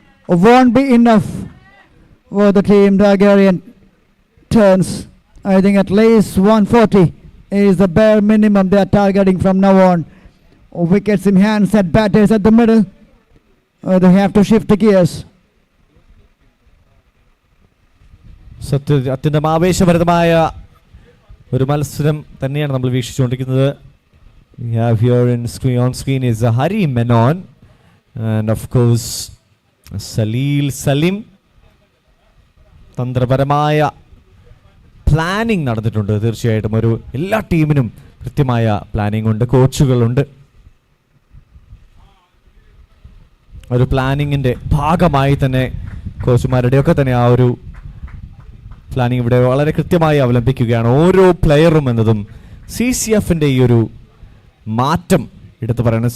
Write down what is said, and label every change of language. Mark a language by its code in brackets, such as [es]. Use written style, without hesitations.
[en] Won't be enough for the team Targaryen Terns. I think at least 140 is the bare minimum they are targeting from now on. Wickets in hand, set batters at the middle. They have to shift the gears. [ml] അത്യന്തം ആവേശഭരിതമായ ഒരു മത്സരം തന്നെയാണ് നമ്മൾ വീക്ഷിച്ചുകൊണ്ടിരിക്കുന്നത്. [en] We have here on screen is Hari Menon and of course Salil Salim. [ml] തന്ത്രപരമായ planning നടന്നിട്ടുണ്ട്. തീർച്ചയായിട്ടും ഒരു എല്ലാ ടീമിനും കൃത്യമായ പ്ലാനിങ് ഉണ്ട്, കോച്ചുകളുണ്ട്. ഒരു പ്ലാനിങ്ങിൻ്റെ ഭാഗമായി തന്നെ കോച്ചുമാരുടെയൊക്കെ തന്നെ ആ ഒരു പ്ലാനിങ് ഇവിടെ വളരെ കൃത്യമായി അവലംബിക്കുകയാണ് ഓരോ പ്ലെയറും എന്നതും CCFൻ്റെ ഈ ഒരു മാറ്റം എടുത്തു പറയുന്നത്.